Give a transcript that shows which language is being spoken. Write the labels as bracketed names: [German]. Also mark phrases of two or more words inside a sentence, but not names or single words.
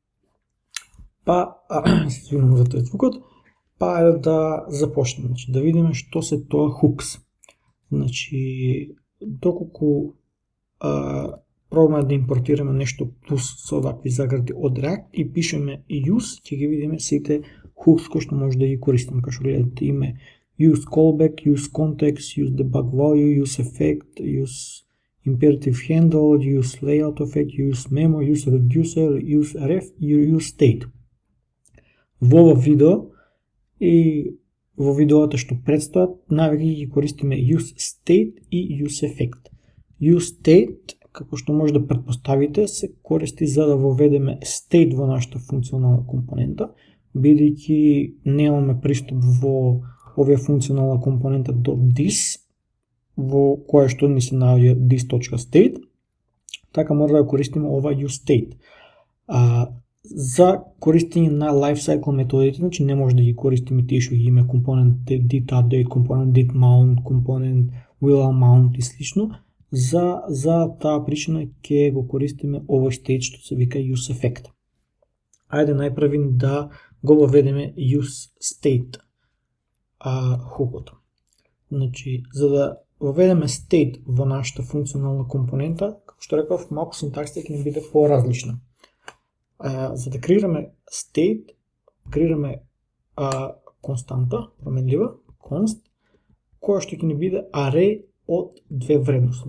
[Macedonian] Па, се извинувам за тој звукот, па е да започнеме, значи, да видиме што се тоа hooks. Значи, доколку пробаме да импортираме нешто плюс со вакви загради од React и пишеме use, ќе ги видиме сите hooks кои што може да ги користиме, како што гледате име [English] use callback, use context, use debug value, use effect, use imperative handle, use layout effect, use memo, use reducer, use ref [Macedonian] и [English] use state. [Macedonian] Во ова видео и во видеото што предстојат, навеќе ги користиме [English] use state [Macedonian] и [English] use effect. Use state, [Macedonian] како што може да претпоставите, се користи за да воведеме state во нашата функционална компонента, бидејќи немаме пристап во овие функционална компонента до this, во која што ни се наоѓа this.state, така мора да користиме ова [English] use state. [Macedonian] За користење на lifecycle методите, значи не може да ги користиме тие што ги има компонент [English] dit update, [Macedonian] компонент [English] dit mount, [Macedonian] компонент [English] will amount [Macedonian] и слично. За таа причина ќе го користиме овој state што се вика [English] use effect. [Macedonian] Ајде најпрви да го воведеме [English] use state [Macedonian] хукото. Значи, за да воведеме state во нашата функционална компонента, како што реков, малку синтаксата ќе ни биде поразлична. За да креираме state, креираме константа, променлива, const, која што ќе ни биде array од две вредности.